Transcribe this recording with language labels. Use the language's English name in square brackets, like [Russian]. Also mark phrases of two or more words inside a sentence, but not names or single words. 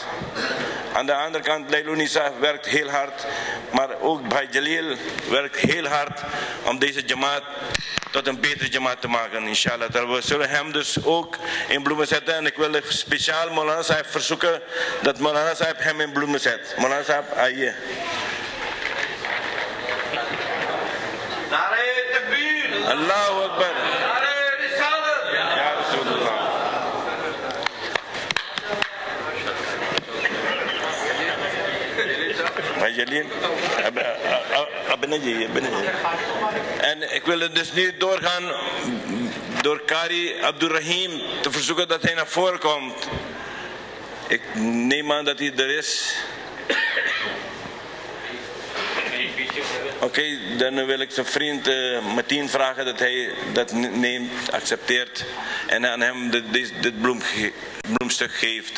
[Dutch] Aan de andere kant, Leilunisa werkt heel hard. Maar ook Bhai Jalil werkt heel hard om deze jamaat tot een betere jamaat te maken, inshallah. We zullen hem dus ook in bloemen zetten. En ik wil speciaal Maulana Sahib verzoeken dat Maulana Sahib hem in bloemen zet. [Urdu] مولانا صاحب، آئے. نعرۂ تکبیر. [Arabic] الله أكبر. [Urdu] نعرۂ رسالت. [Arabic] يا رسول الله. Bhai Jalil. [Dutch] En ik wil dus nu doorgaan door Qari Abdul Rahim te verzoeken dat hij naar voren komt. Ik neem aan dat hij er is. Oké, dan wil ik zijn vriend Martin vragen dat hij dat neemt, accepteert en aan hem dit bloemstuk geeft.